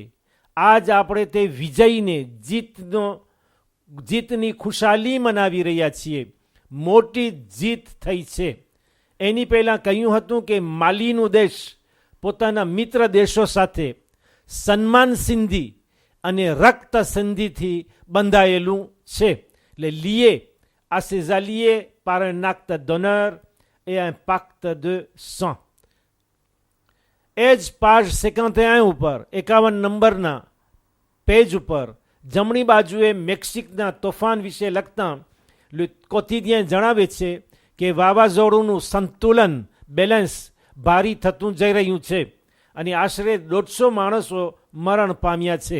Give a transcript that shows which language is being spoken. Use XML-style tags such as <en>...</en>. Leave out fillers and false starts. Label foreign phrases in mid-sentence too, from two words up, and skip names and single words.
<gu>આજ આપણે તે વિજયને, જીતની ખુશાલી મનાવી રહ્યા છીએ. મોટી જીત થઈ છે. એની પહેલાં કહ્યું હતું કે માલીનું દેશ પોતાના મિત્ર દેશો સાથે સન્માન સિંધી અને રક્ત સંધિથી બંધાયેલું છે.</gu> <fr>એટલે lié à ses alliés par un acte d'honneur et un pacte de sang.</fr> <gu>એ જ પાજ 51 ઉપર 51 નંબરના પેજ ઉપર જમણી બાજુએ મેક્સિકના તોફાન વિશે લખતા લે કોતિદિયન જણાવે છે કે વાવાઝોડુંનું સંતુલન, બેલેન્સ ભારી થતું જઈ રહ્યું છે અને આશરે 150 માણસો મરણ પામ્યા છે.</gu>